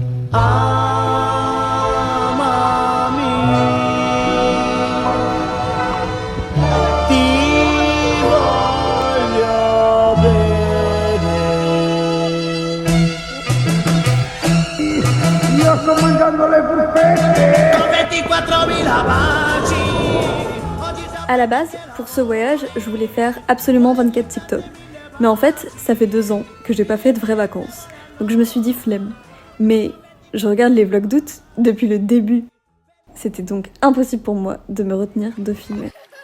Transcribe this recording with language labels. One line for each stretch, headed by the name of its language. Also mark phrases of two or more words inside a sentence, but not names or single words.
Italian: Amami, ti voglio bene. Io sto mangiando le polpette. 24.000 baci.
French: À la base, pour ce voyage, je voulais faire absolument 24 TikTok. Mais en fait, ça fait 2 ans que j'ai pas fait de vraies vacances. Donc je me suis dit flemme. Mais je regarde les vlogs d'août depuis le début. C'était donc impossible pour moi de me retenir de filmer.